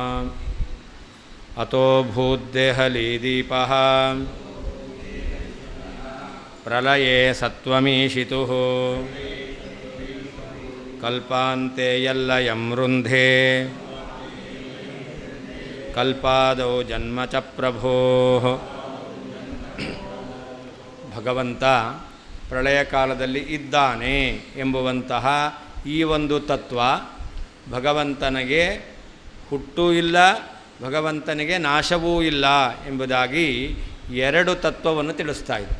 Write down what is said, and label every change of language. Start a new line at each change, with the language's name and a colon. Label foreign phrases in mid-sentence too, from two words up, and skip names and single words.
Sanskrit: अतो भूद्देहलीदीपः प्रलये सत्त्वमीशितुः कल्पान्ते यल्लयं रुन्धे कल्पादौ जन्म च प्रभोः.
Kannada: ಭಗವಂತ ಪ್ರಳಯ ಕಾಲದಲ್ಲಿ ಇದ್ದಾನೆ ಎಂಬುವಂತಹ ಈ ಒಂದು ತತ್ವ ಭಗವಂತನಿಗೆ ಹುಟ್ಟೂ ಇಲ್ಲ, ಭಗವಂತನಿಗೆ ನಾಶವೂ ಇಲ್ಲ ಎಂಬುದಾಗಿ ಎರಡು ತತ್ವವನ್ನು ತಿಳಿಸ್ತಾ ಇದೆ.